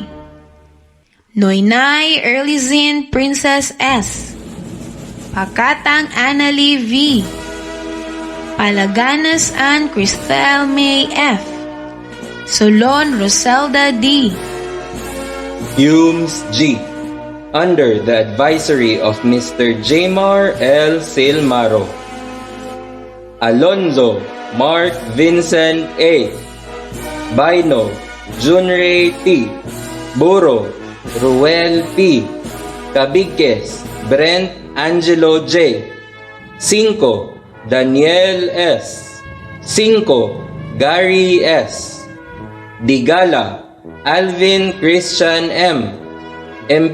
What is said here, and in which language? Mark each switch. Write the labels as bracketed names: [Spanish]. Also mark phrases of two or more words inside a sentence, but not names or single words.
[English] Noynay Erlizin Princess S. Pakatang Annalie V. Palaganas Ann Cristel May F. Solon Roselda D. UMS G. Under the advisory of Mr. Jamar L. Silmaro. Alonzo Mark Vincent A. Bino Junray T. Buro Ruel P. Cabigues Brent Angelo J. 5. Daniel S. 5. Gary S. Digala Alvin Christian M.